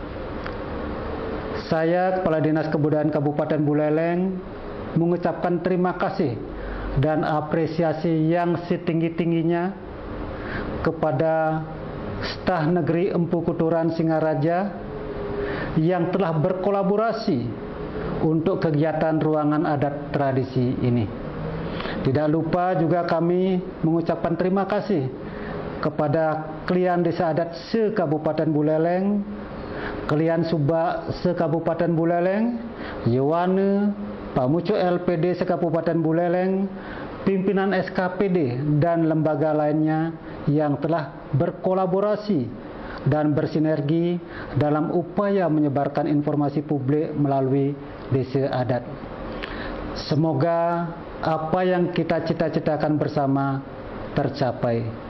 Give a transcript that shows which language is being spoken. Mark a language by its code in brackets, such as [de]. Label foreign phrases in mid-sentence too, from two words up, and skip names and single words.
[id] Saya, Kepala Dinas Kebudayaan Kabupaten Buleleng, mengucapkan terima kasih dan apresiasi yang setinggi-tingginya kepada Staf Negeri Empu Kuturan Singaraja yang telah berkolaborasi untuk kegiatan ruangan adat tradisi ini. Tidak lupa juga kami mengucapkan terima kasih kepada Klian Desa Adat se-Kabupaten Buleleng, Klian Suba se-Kabupaten Buleleng, Yawane, Pamucu LPD se-Kabupaten Buleleng, pimpinan SKPD, dan lembaga lainnya yang telah berkolaborasi dan bersinergi dalam upaya menyebarkan informasi publik melalui desa adat. Semoga apa yang kita cita-citakan bersama tercapai.